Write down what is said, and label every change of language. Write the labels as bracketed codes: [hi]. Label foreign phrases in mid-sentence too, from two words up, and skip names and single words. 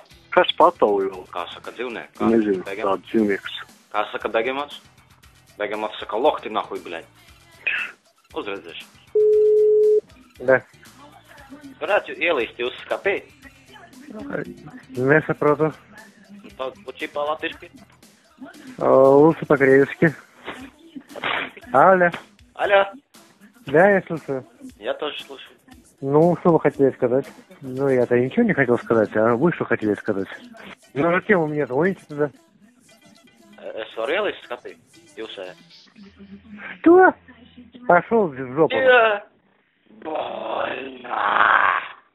[lv] Kas patauja? Kā saka dzīvnieki? Kā Nezinu. saka Tāds dzīvnieks. Kā saka begemots? Begemots saka [ru] локти нахуй, блядь. [lv] Uzredzēšu. [ru] Да. [lv] Varētu ielīst jūs skapī? Nesaprotu. [ru] Учи по-латышски. Лучше по-гречески. Алло. Алло. Да, я слушаю. Я тоже слушаю. Ну, что вы хотели сказать? Ну, я-то ничего не хотел сказать, а вы что хотели сказать? Ну, зачем вы мне звоните туда? [lv] Es varu ielīst skapī? Jūsē. [ru] Что? Пошел в жопу. Больно.